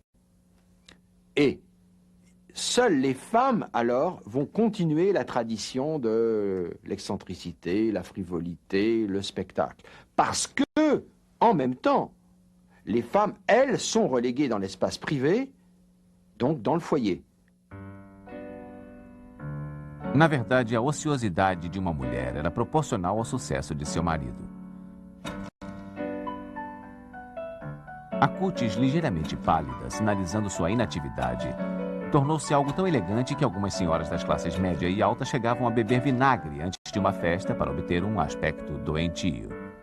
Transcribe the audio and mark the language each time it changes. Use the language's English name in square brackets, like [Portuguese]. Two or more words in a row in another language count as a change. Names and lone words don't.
[French] Et seules les femmes, alors, vont continuer la tradition de l'excentricité, la frivolité, le spectacle. Parce que, en même temps, les femmes, elles, sont reléguées dans l'espace privé, donc dans le foyer. [Portuguese] Na verdade, a ociosidade de uma mulher era proporcional ao sucesso de seu marido. A cutis ligeiramente pálida, sinalizando sua inatividade, tornou-se algo tão elegante que algumas senhoras das classes média e alta chegavam a beber vinagre antes de uma festa para obter um aspecto doentio.